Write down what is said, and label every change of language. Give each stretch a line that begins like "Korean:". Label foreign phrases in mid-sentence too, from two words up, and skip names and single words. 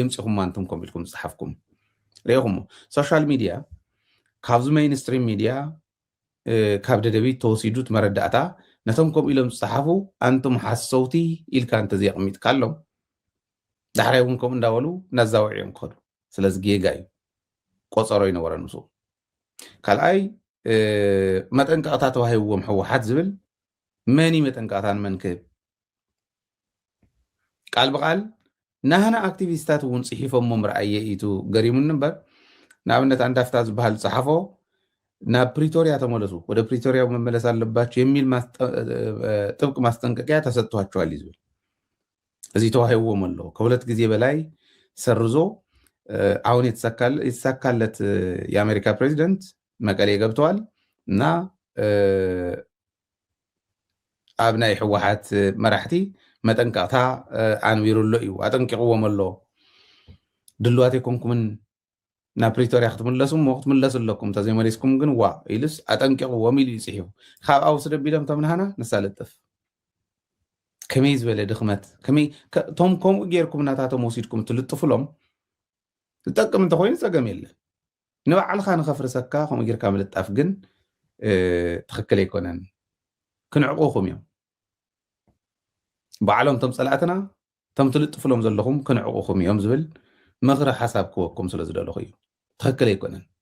Tigrinya: ምፅኹም አንቱም ከም ኢልኩም ዝፅሓፍኩም ሪኢኹሞ
English: social media
Tigrinya: ካብዚ
English: mainstream media
Tigrinya: ካብ ደደቢት ተወሲዱ መረዳእታ ነቶም ከምኡ ኢሎም ዝፅሓፉ አንቱም ሓሰውቲ ኢልካ እንተዘይቕሚጥካ ኣሎም ዳሕራይ እውን ከምኡ እንዳበሉ እናዛውዕዮም ክኸዱ ስለዚ ጌጋ እዩ ቆፀሮ ይነበረን ምስኡ ካልኣይ መጠንቀቕታ ተዋሂብዎም ሕወሓት ዝብል መኒ መጠንቀቕታ ንመን ክህብ ቃል ብቃል ናህና ኣክቲቪስታት እውን ፅሒፎሞም ረኣየ ኢቱ ገሪሙን እምበር ንኣብነት አንዳፍታ ዝበሃል ዝፀሓፎ ናብ ፕሪቶሪያ ተመለሱ
Amharic: ወደ ፕሪቶሪያ መመለስ አለባቸው የሚል ጥብቅ ማስጠንቀቂያ ተሰጥቷቸዋል
Tigrinya: ይዝብል እዚ ተዋሂብዎም ኣሎ
Amharic: ከሁለት ጊዜ በላይ ሰርዞ አሁን የተሳካለት የአሜሪካ ፕሬዚደንት መቀሌ ገብተዋል እና
Tigrinya: ኣብ ናይ ሕወሓት መራሕቲ መጠንቀቕታ ኣንቢሩሎ እዩ ኣጠንቂቕዎም ኣሎ ድልዋት ይኮንኩምን ናብ ፕሪቶሪያ ክትምለሱ ሞ ክትምለሱ ኣለኩም ተዘይመሊስኩም ግን ዋ ኢልስ ኣጠንቂቕዎም ኢሉ ይፅሒፉ ካብ ኣውስ ደቢሎም ተምንሃና ንሳልጥፍ ከመይ ዝበለ ድኽመት ከመይ ቶም ከምኡ ጌርኩም ናታቶም ወሲድኩም ትልጥፍሎም ዝጠቅም እንተኮይኑ ፀገም የለን ንባዕልካ ንኸፍርሰካ ከምኡ ጌርካ ምልጣፍ ግን ትኽክል ኣይኮነን ክንዕቁኹም እዮም ባዕሎም ቶም ፀላእትና ቶም ትልጥፍሎም ዘለኹም ክንዕቁኹም እዮም ዝብል ምኽሪ ሓሳብ ክወኩም ስለ ዝደለኹ እዩ ትኽክል ኣይኮነን